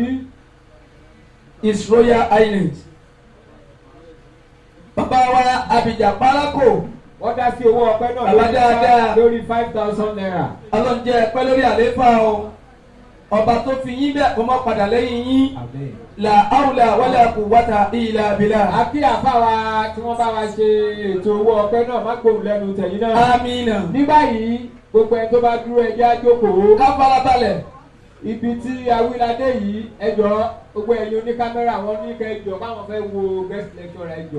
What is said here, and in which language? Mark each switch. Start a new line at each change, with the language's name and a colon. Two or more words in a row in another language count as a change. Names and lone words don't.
English: His Royal Highness.
Yoruba: Bàbá wa Abidjan Parako. wọ́n dá sí owó ọpẹ́ náà Bàbá dáadáa. lórí 5,000 naira. Ọlọ́run jẹ́ ẹ̀pẹ́ lórí àlééfà o. Ọba tó fi yín bẹ́ẹ̀ kó má padà lẹ́yìn yín.
Arabic: لا حول ولا قوة إلا بالله.
Yoruba: Àkí àfáwa tí wọ́n bá wa ṣe ètò owó ọpẹ́ náà má gbòòrò lẹ́nu tẹ̀yìn náà. Àmín. Ní báyìí gbogbo ẹni tó bá dúró ẹjẹ́ á jókòó. Ká farabalẹ̀. Ibi tí awíládé yìí ẹjọ́ gbogbo ẹ̀yin oní kámẹ́rà wọn ní kẹjọ báwọn fẹ́ wo
English: guest lecturer
Yoruba: ẹjọ́.